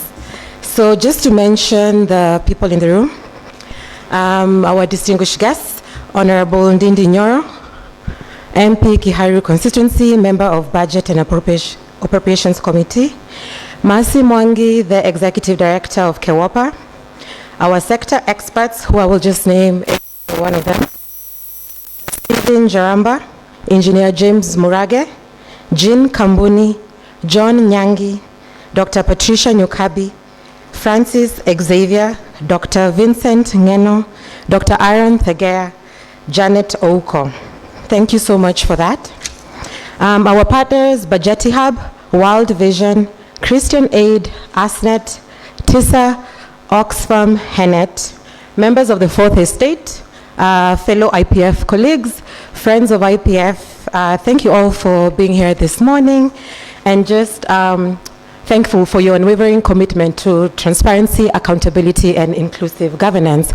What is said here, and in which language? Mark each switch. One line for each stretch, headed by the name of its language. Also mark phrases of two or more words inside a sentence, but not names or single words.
English: So just to mention the people in the room, our distinguished guests, Honorable Ndindi Nyoro, MP Kiharu Constituency, Member of Budget and Appropriations Committee, Mercy Mwangi, the Executive Director of KEWAPA, our sector experts, who I will just name one of them, Stephen Jaramba, Engineer James Murage, Jean Kambuni, John Nyangi, Dr. Patricia Nyukabi, Francis Xavier, Dr. Vincent Ngeno, Dr. Aaron Thegea, Janet Ouko. Thank you so much for that. Our partners, Bajeti Hub, World Vision, Christian Aid, ASNET, TISA, Oxfam, Henet, members of the Fourth Estate, fellow IPF colleagues, friends of IPF, thank you all for being here this morning, and just thankful for your unwavering commitment to transparency, accountability, and inclusive governance.